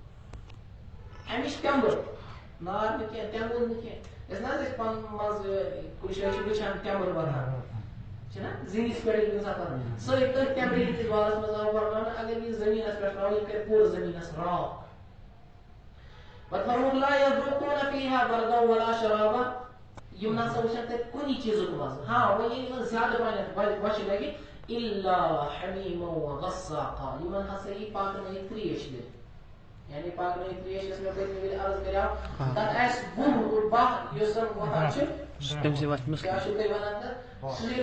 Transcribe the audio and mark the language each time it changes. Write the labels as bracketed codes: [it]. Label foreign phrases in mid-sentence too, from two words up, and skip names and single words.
[ks] امِچ تٮ۪مبر نار نہٕ کینٛہہ تٮ۪مبر نہٕ کینٛہہ أسۍ نہ حظ ٲسۍ پنُن منٛزٕ کُنہِ جایہِ چھِ وٕچھان تٮ۪مبر وۄتھان چھِنہ زِنِس پٮ۪ٹھ ییٚلہِ گژھان پتہٕ سۭتۍ تٔتھۍ تٮ۪مبرِ ہِنٛدِس بارس منٛز آو ورناونہٕ اگر یہِ زٔمیٖنس پٮ۪ٹھ تراوو یہِ کرِ پوٗرٕ زٔمیٖنس راکھ پتہٕ فرمووُکھ [ar] لا یذوقون فیہا بردا ولا شرابا [ks] یِم نسا وٕچھن تتہِ کُنہِ چیٖزُک مزٕ ہاں وۄنۍ ییٚلہِ یِمن زیادٕ پہنتھ بۄچھِ لگہِ [ar] الا حمیما وغساقا [ks] یِمن ہسا یی پاکنٲیِتھ ترٛیش دِنہٕ یعنی پاکنٲیِتھ ترٛیش یۄس مےٚ پٔتمہِ وِزِ عرض کریاو تتھ آسہِ بہہ یُس زن وۄتھان چھُ کیاہ چھِو تُہۍ ونان تتھ سُہ ییٚلہِ